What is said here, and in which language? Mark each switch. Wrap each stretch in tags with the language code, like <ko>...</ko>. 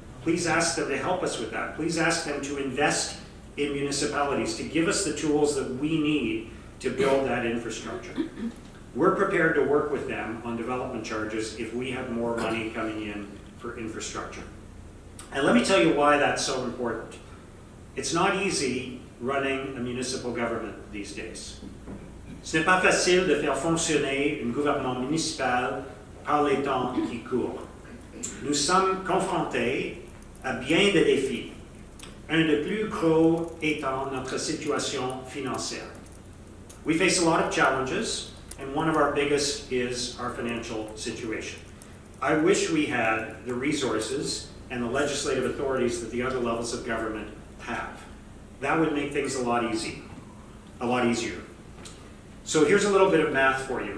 <en>Please ask them to help us with that. Please ask them to invest in municipalities, to give us the tools that we need to build that infrastructure. We're prepared to work with them on development charges if we have more money coming in for infrastructure. And let me tell you why that's so important. It's not easy running a municipal government these days.</en> <fr>Ce n'est pas facile de faire fonctionner un gouvernement municipal par les temps qui courent. Nous sommes confrontés à bien des défis, un des plus gros étant notre situation financière.</fr> <en>We face a lot of challenges, and one of our biggest is our financial situation. I wish we had the resources and the legislative authorities that the other levels of government have. That would make things a lot easier. So here's a little bit of math for you.</en>